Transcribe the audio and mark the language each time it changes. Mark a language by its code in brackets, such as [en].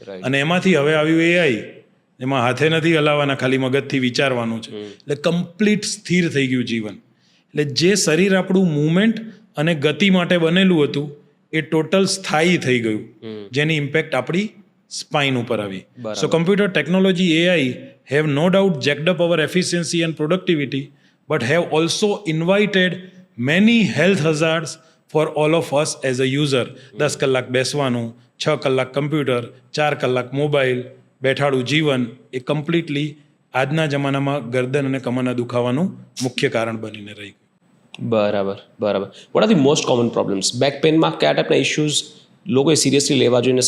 [gu] અને એમાંથી હવે આવ્યું એઆઈ, એમાં હાથે નથી હલાવવાના, ખાલી મગજથી વિચારવાનું છે. એટલે કમ્પ્લીટ સ્થિર થઈ ગયું જીવન. એટલે જે શરીર આપણું મુવમેન્ટ અને ગતિ માટે બનેલું હતું એ ટોટલ સ્થાયી થઈ ગયું, જેની ઇમ્પેક્ટ આપણી સ્પાઇન ઉપર આવી. [en] So computer technology, AI have no doubt jacked up our efficiency and productivity, but have also invited many health hazards for all of us as a user. [gu] 10 કલાક બેસવાનું, 6 કલાક કમ્પ્યુટર, 4 કલાક મોબાઈલ, બેઠાડું જીવન એ કમ્પ્લીટલી આજના જમાનામાં ગરદન અને કમરના દુખાવાનું મુખ્ય કારણ બનીને રહી ગયું. બરાબર. [en] What are the most common problems? [gu] Back પેઇનમાં કયા ટાઈપના ઇશ્યુઝ લોકોએ સિરિયસલી લેવા જોઈએ?